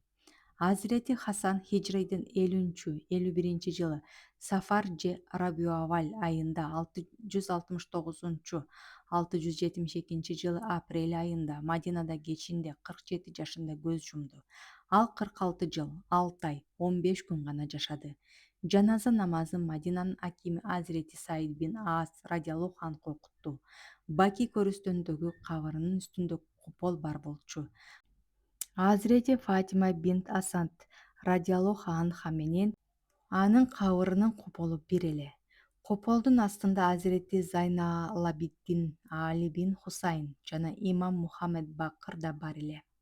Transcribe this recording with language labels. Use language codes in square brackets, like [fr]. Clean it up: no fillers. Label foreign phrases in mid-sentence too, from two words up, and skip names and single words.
[ky] Азирети Хасан хижрейдин 50-51 жылы Сафар же Рабиу-аввал айында 669-672 жылы апрель айында Мадинада кечинде 47 жашында көз жумду. Ал 46 жыл, 6 ай, 15 күн гана жашады. Жаназа намазын Мадинанын акими Азирети Саид бин Аас [ar] رضي الله عنه [ky] окутту. Баки көрүстөндөгү кабырынын үстүндө купол бар болчу. Азирети Фатима бинт Асад [ar] رضي الله عنها [ky] менен анын кабырынын куполу бир эле. Куполдун астында Азирети Зайналабиддин Али бин Хусайн жана имам Мухаммед Бакыр да бар эле.